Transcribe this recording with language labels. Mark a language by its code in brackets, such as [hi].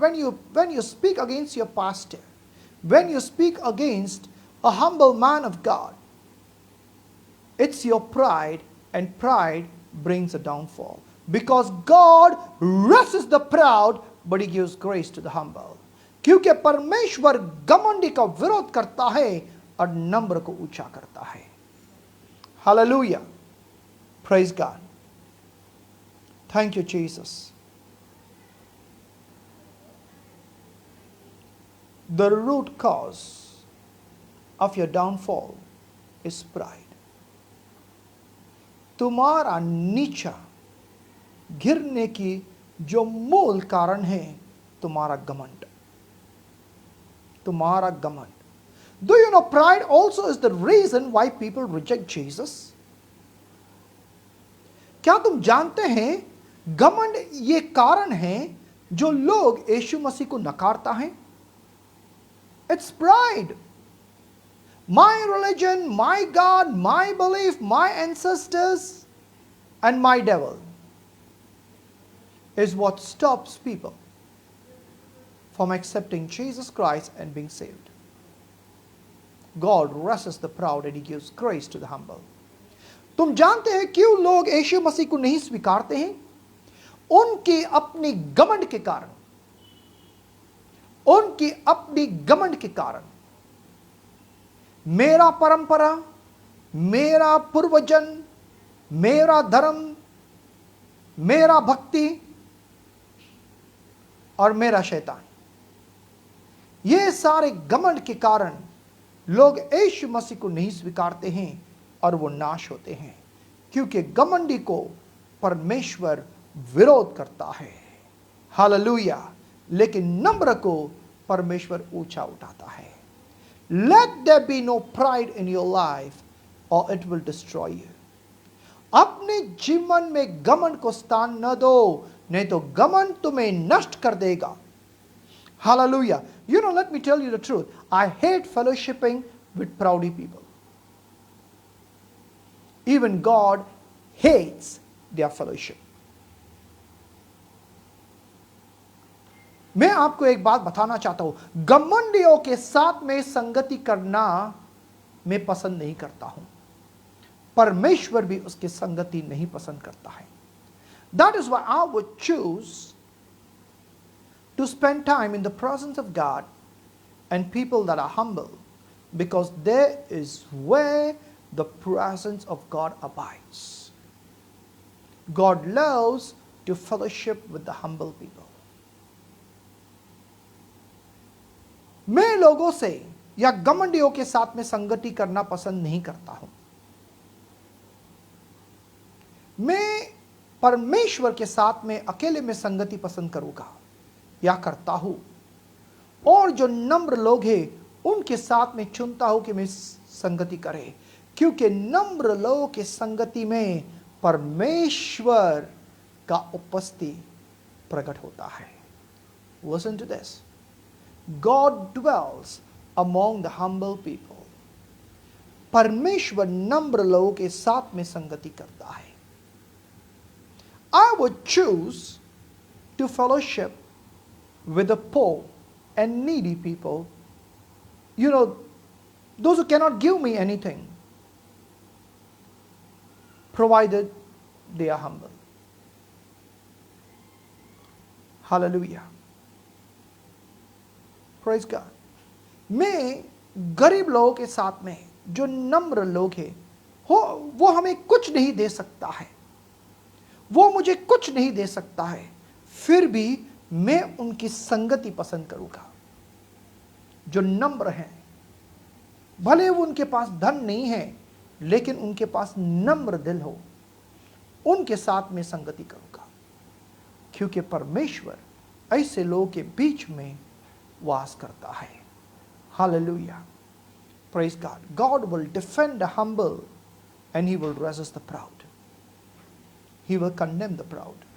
[en] When you speak against your pastor, when you speak against a humble man of God, it's your pride, and pride brings a downfall. Because God resists the proud, but He gives grace to the humble. [hi] क्योंकि परमेश्वर घमंडी का विरोध करता है और नम्र को ऊंचा करता है. Hallelujah. [en] Praise God. Thank you, Jesus. The root cause of your downfall is pride. [hi] तुम्हारा नीचा गिरने की जो मूल कारण है तुम्हारा घमंड, तुम्हारा घमंड. [en] Do you know pride also is the reason why people reject Jesus? [hi] क्या तुम जानते हैं घमंड ये कारण है जो लोग यीशु मसीह को नकारता है? [en] It's pride. My religion, my God, my belief, my ancestors, and my devil is what stops people from accepting Jesus Christ and being saved. God resists the proud and He gives grace to the humble. [hi] तुम जानते हैं क्यों लोग यीशु मसीह को नहीं स्वीकारते हैं? उनकी अपनी घमंड के कारण, उनकी अपनी घमंड के कारण. मेरा परंपरा, मेरा पूर्वजन, मेरा धर्म, मेरा भक्ति और मेरा शैतान, ये सारे घमंड के कारण लोग यीशु मसीह को नहीं स्वीकारते हैं और वो नाश होते हैं, क्योंकि घमंडी को परमेश्वर विरोध करता है. हालेलुया. लेकिन नम्र को परमेश्वर ऊंचा उठाता है. [en] Let there be no pride in your life or it will destroy you. [hi] अपने जीवन में घमंड को स्थान न दो, नहीं तो घमंड तुम्हें नष्ट कर देगा. [en] Hallelujah. You know, let me tell you the truth. I hate fellowshipping with proudy people. Even God hates their fellowship. [hi] मैं आपको एक बात बताना चाहता हूं, घमंडियों के साथ में संगति करना मैं पसंद नहीं करता हूं. परमेश्वर भी उसकी संगति नहीं पसंद करता है. [en] That is why I would choose to spend time in the presence of God and people that are humble, because there is where the presence of God abides. God loves to fellowship with the humble people. [hi] मैं लोगों से या घमंडियों के साथ में संगति करना पसंद नहीं करता हूं. मैं परमेश्वर के साथ में अकेले में संगति पसंद करूंगा या करता हूं, और जो नम्र लोग हैं उनके साथ में चुनता हूं कि मैं संगति करें, क्योंकि नम्र लोगों के संगति में परमेश्वर का उपस्थिति प्रकट होता है. [en] Listen to this. God dwells among the humble people. [hi] परमेश्वर नम्र लोगों के साथ में संगति करता है. [en] I would choose to fellowship with the poor and needy people. You know, those who cannot give me anything, provided they are humble. Hallelujah. Praise God. [hi] मैं गरीब लोगों के साथ में जो नम्र लोग हैं, वो हमें कुछ नहीं दे सकता है, वो मुझे कुछ नहीं दे सकता है, फिर भी मैं उनकी संगति पसंद करूंगा. जो नम्र हैं, भले वो उनके पास धन नहीं है, लेकिन उनके पास नम्र दिल हो, उनके साथ में संगति करूंगा, क्योंकि परमेश्वर ऐसे लोगों के बीच में वास करता है. [en] Hallelujah. Praise God. God will defend the humble and He will resist the proud. He will condemn the proud.